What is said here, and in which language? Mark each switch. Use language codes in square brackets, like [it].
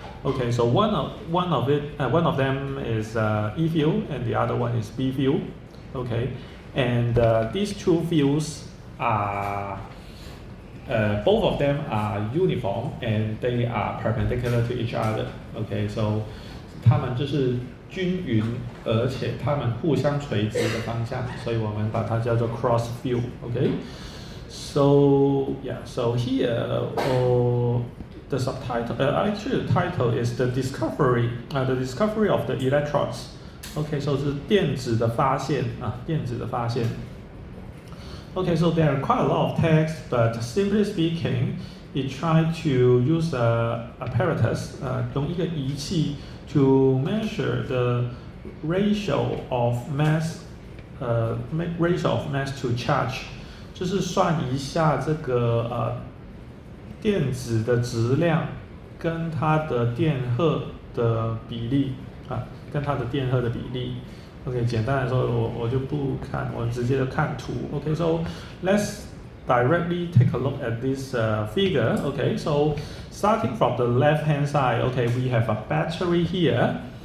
[en] Okay, so one of them is E view and the other one is B view. Okay, and these two views are both of them are uniform and they are perpendicular to each other. Okay, so [zh] 它们就是均匀，而且它们互相垂直的方向，所以我们把它叫做 cross view. [en] Okay, so yeah, so here the subtitle, actually the title is the discovery of the electrons. Okay, so [zh] 是电子的发现啊，电子的发现。 [en] Okay, so there are quite a lot of text, but simply speaking, it tried to use a apparatus, [zh] 用一个仪器 [en] to measure the ratio of mass, to charge, [zh] 就是算一下这个电子的质量跟它的电荷的比例 [en] 啊，跟它的电荷的比例。 [zh] OK， 简单来说，我就不看，我直接看图。 [en] OK, so let's directly take a look at this figure. Okay, so starting from the left hand side, okay, we have a battery here.